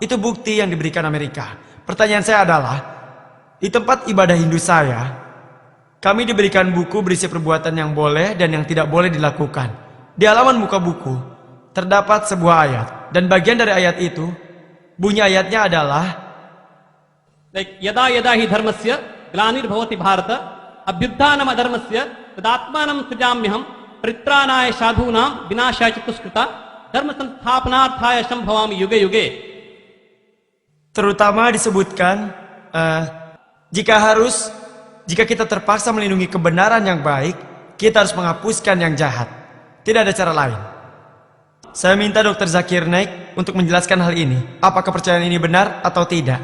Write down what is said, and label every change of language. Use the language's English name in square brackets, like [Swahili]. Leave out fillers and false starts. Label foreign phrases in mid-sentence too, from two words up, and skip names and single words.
[Indonesian] Itu bukti yang diberikan Amerika. Pertanyaan saya adalah, di tempat ibadah Hindu saya, kami diberikan buku berisi perbuatan yang boleh dan yang tidak boleh dilakukan. Di halaman muka buku terdapat sebuah ayat, dan bagian dari ayat itu, bunyi ayatnya adalah [Sanskrit] यद यद हि धर्मस्य ग्लानिर् भवति भारत अभ्युद्धानम् अधर्मस्य तदात्मानम् सुजाम्यहम् प्रित्रनाय साधूनाम् विनशाय चतुस्कृत धर्म संस्थापनार्थाय सम्भवामि युगे युगे. [Indonesian] Terutama disebutkan jika kita terpaksa melindungi kebenaran yang baik, kita harus menghapuskan yang jahat. Tidak ada cara lain. Saya minta Dr. Zakir Naik untuk menjelaskan hal ini. Apakah kepercayaan ini benar atau tidak?